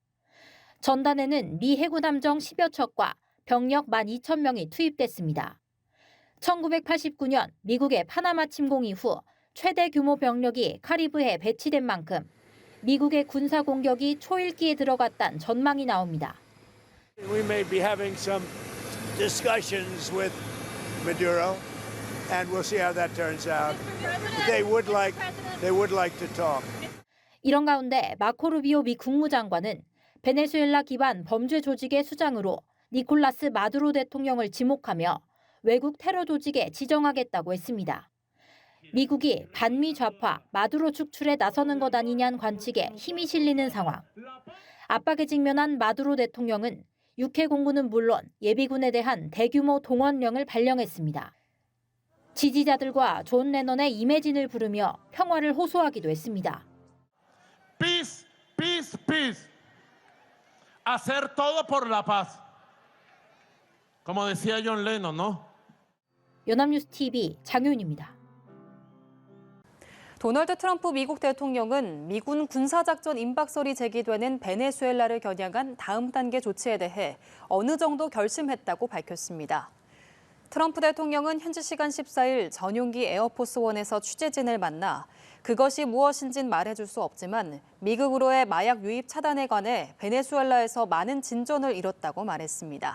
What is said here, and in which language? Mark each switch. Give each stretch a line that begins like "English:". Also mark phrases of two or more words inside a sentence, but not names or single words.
Korean: 전단에는 미 해군 함정 10여 척과 병력 12,000명이 투입됐습니다. 1989년 미국의 파나마 침공 이후 최대 규모 병력이 카리브해에 배치된 만큼 미국의 군사 공격이 초읽기에 들어갔다는 전망이 나옵니다.
English: We may be having some discussions with Maduro, and we'll see how that turns out. They would like to talk.
Korean: 이런 가운데 마코 루비오 미 국무장관은 베네수엘라 기반 범죄 조직의 수장으로 니콜라스 마두로 대통령을 지목하며 외국 테러 조직에 지정하겠다고 했습니다. 미국이 반미 좌파 마두로 축출에 나서는 것 아니냐는 관측에 힘이 실리는 상황. 압박에 직면한 마두로 대통령은 육해 공군은 물론 예비군에 대한 대규모 동원령을 발령했습니다. 지지자들과 존 레넌의 이매진을 부르며 평화를 호소하기도 했습니다.
English: Peace, peace, peace.
Spanish: Hacer todo por la paz. Como decía John Lennon, ¿no?
Korean: 연합뉴스 TV 장효인입니다. 도널드 트럼프 미국 대통령은 미군 군사작전 임박설이 제기되는 베네수엘라를 겨냥한 다음 단계 조치에 대해 어느 정도 결심했다고 밝혔습니다. 트럼프 대통령은 현지 시간 14일 전용기 에어포스원에서 취재진을 만나 그것이 무엇인진 말해줄 수 없지만 미국으로의 마약 유입 차단에 관해 베네수엘라에서 많은 진전을 이뤘다고 말했습니다.